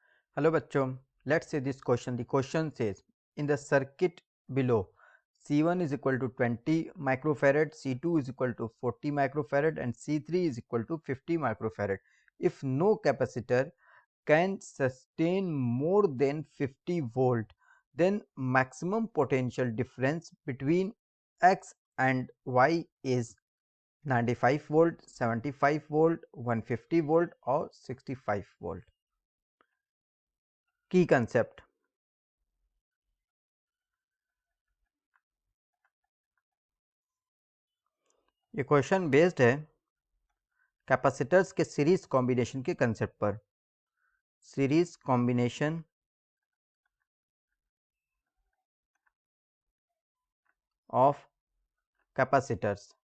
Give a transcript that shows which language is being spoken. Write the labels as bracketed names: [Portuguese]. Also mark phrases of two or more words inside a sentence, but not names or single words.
[English] Hello bachcho, let's see this question. The question says in the circuit below C1 is equal to 20 microfarad, C2 is equal to 40 microfarad and C3 is equal to 50 microfarad. If no capacitor can sustain more than 50 volt, then maximum potential difference between X and Y is 95 volt, 75 volt, 150 volt or 65 volt. Key concept. [Hindi] ये [English] question based [Hindi] है कैपेसिटर्स के [English] series combination [Hindi] के कंसेप्ट पर। [English] series combination of capacitors.